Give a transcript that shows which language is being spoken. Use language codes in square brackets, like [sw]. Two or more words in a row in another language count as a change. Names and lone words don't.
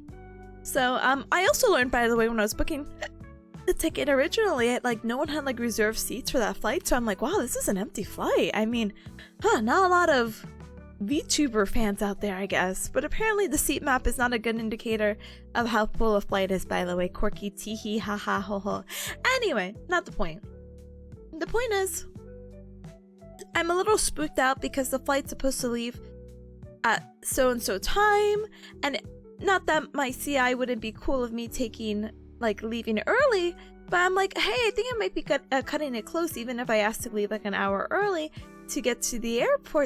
[en] So I also learned, by the way, when I was booking the ticket originally, like no one had like reserved seats for that flight. So I'm like, wow, this is an empty flight. I mean, not a lot of VTuber fans out there, I guess. But apparently the seat map is not a good indicator of how full a flight is, by the way. Quirky teehee haha ho ho. Anyway, not the point. The point is, I'm a little spooked out because the flight's supposed to leave at so-and-so time, and not that my CI wouldn't be cool of me taking, like, leaving early, but I'm like, hey, I think I might be cutting it close even if I asked to leave like an hour early to get to the airport.